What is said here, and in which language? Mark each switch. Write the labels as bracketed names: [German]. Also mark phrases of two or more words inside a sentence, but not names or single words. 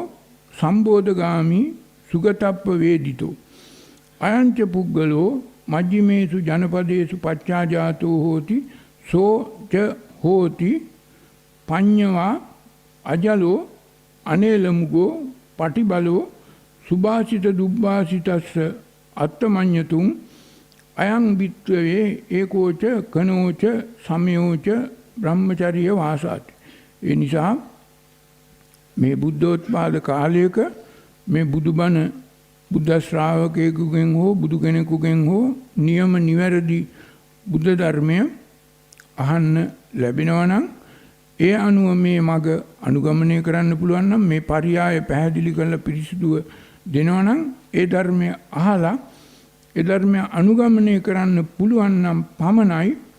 [Pali] සම්බෝධගාමි සුගතප්ප වේදිතෝ අයංච පුග්ගලෝ මජ්ජිමේසු ජනපදේසු පච්චාජාතෝ හෝති සෝ ච හෝති පඤ්ඤවා අජලෝ අනේලමුගෝ පටිබලෝ සුභාසිත දුබ්බාසිතස්ස අත්තමඤ්ඤතුං අයං විත්වේ ඒකෝච කනෝච සමයෝච බ්‍රහ්මචර්ය වාසාති. [Sinhala] ඒ නිසා මේ බුද්ධෝත්පාද කාලයක මේ බුදුබණ බුද්ධ ශ්‍රාවකයෙකුගෙන් හෝ බුදු කෙනෙකුගෙන් හෝ නියම නිවැරදි බුද්ධ ධර්මය අහන්න ලැබෙනවා නම් ඒ අනුව මේ මග අනුගමනය කරන්න පුළුවන් නම් මේ පරියාය පැහැදිලි කරලා පිරිසිදුව දෙනවා නම් ඒ ධර්මය අහලා ඒ ධර්මය අනුගමනය කරන්න පුළුවන් නම් පමණයි